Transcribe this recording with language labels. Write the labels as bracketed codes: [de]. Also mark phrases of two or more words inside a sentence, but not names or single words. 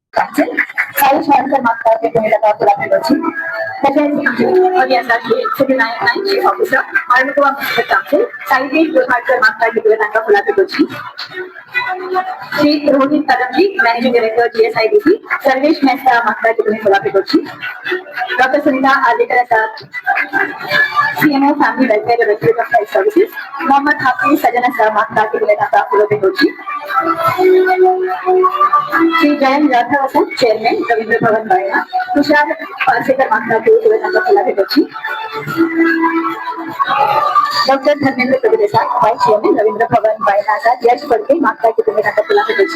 [kok] श्री रोहित कदमजी, [en] managing director [kok] GSIDC, सर्वेश मेहता मागता की तुम्ही फुला भेटोची. डॉक्टर सुनीता आर्लेकर साहब, [en] CMO Family Welfare Director of Health Services, [kok] मोहम्मद हाफिज सजना साहब मागता की तुम्ही आता फुला भेटोची. श्री जयंत राठौर साहब, चेयरमैन रवींद्र भवन बायना, तुषार पारसेकर मागता की तुम्ही आता फुला भेटोची. डॉक्टर धर्मेंद्र प्रभुदेव साहब, [en] vice chairman [kok] रवींद्र भवन बायना का यश पडके मागता की तुम्ही आता फुला भेटोची.